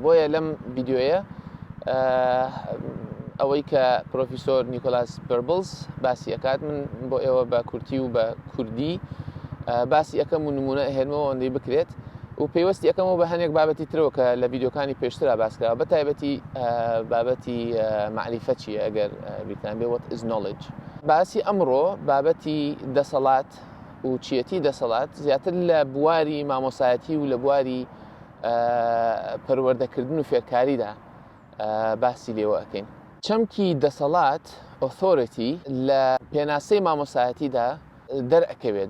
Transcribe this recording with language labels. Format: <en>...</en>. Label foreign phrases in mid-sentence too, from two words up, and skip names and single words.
<ckb>بۆیە لەم ڤیددیۆیە ئەوەی کە پرۆفیسۆر نیکۆلاس بەربڵز باسی ئەکات من بۆ ئێوە بە کورتی و بە کوردی باسی ئەەکەم و نمونە ئەهێنمەوە ئەوەندەی بکرێت و پێیوەستی ئەەکەمەوە بە هەنێک بابەتی ترەوە کە لە ڤیددیۆکانی پێشترا باسکراوە بە تایبەتی بابەتی معریفە چیە ئەگەر بیرتان بێ</ckb> <en>what is knowledge.</en> <ckb>باسی ئەمڕۆ بابەتی دەسەڵات و چیەتی دەسەڵات زیاتر لە بواری مامۆسایەتی و لە بواری پەروەردەکردن و فێرکاریدا باسی لێوە ئەەکەین. چەمکی دەسەڵات ئۆثۆرەتی لە پێناسەی مامۆسایەتیدا دەرئەکەوێت.</ckb>